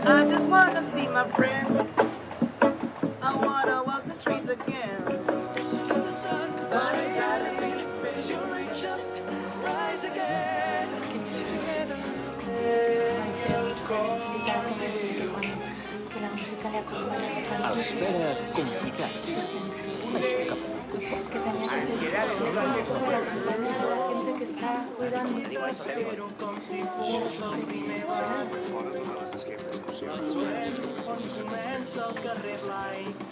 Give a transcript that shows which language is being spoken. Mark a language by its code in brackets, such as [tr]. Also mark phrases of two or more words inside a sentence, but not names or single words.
[en] just wanna see my friends. I wanna walk the streets again. Just feel the sun, but I gotta be as you reach up and rise again. [ca] A l'espera, confitats. Això que Comença el carrer Blai.